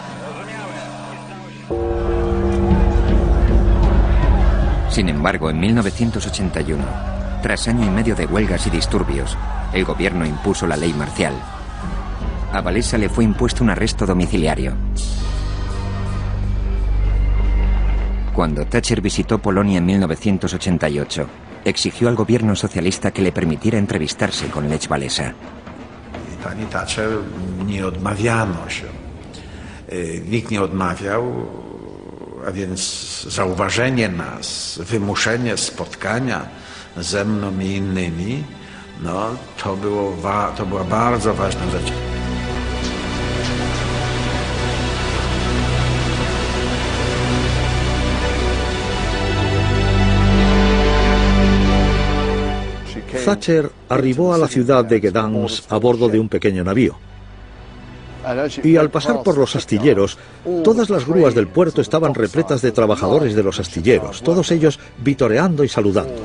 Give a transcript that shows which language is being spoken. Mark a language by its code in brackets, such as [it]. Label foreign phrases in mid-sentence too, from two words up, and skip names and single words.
[es] Sin embargo, en 1981, tras año y medio de huelgas y disturbios, el gobierno impuso la ley marcial. A Walesa le fue impuesto un arresto domiciliario. Cuando Thatcher visitó Polonia en 1988, exigió al gobierno socialista que le permitiera entrevistarse con Lech Walesa. [pl] Pani Thatcher nie odmawiano się. Nikt nie odmawiał, a więc zauważenie nas, wymuszenie spotkania ze mną i innymi, no to była bardzo ważna rzecz. [es] Thatcher arribó a la ciudad de Gdansk a bordo de un pequeño navío. Y al pasar por los astilleros, todas las grúas del puerto estaban repletas de trabajadores de los astilleros, todos ellos vitoreando y saludando.